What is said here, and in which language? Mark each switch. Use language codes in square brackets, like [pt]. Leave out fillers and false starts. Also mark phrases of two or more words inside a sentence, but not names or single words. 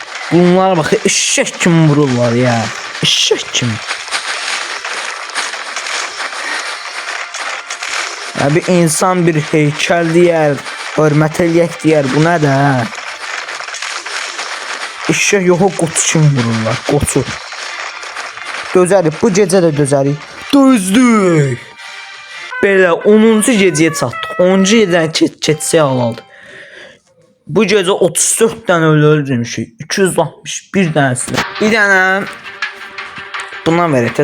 [az] Bunlar bak eşek kimi vururlar ya. Eşek kimi. Ya bir insan bir heykel diyer, hürmet eləyək diyer. [tr] Bu ne de? [az] Eşek yoxu qoçu kimi vururlar. Qoçu. Dözərik. Bu gecə də dözərik. Dözdük. Belə 10-cu gecəyə çatdıq. 10-cu gecədən keçsə halaldır. Bu gecə 34 dənə ölü öldürmüşük. 261 dənəsini. Bir dənə buna verək.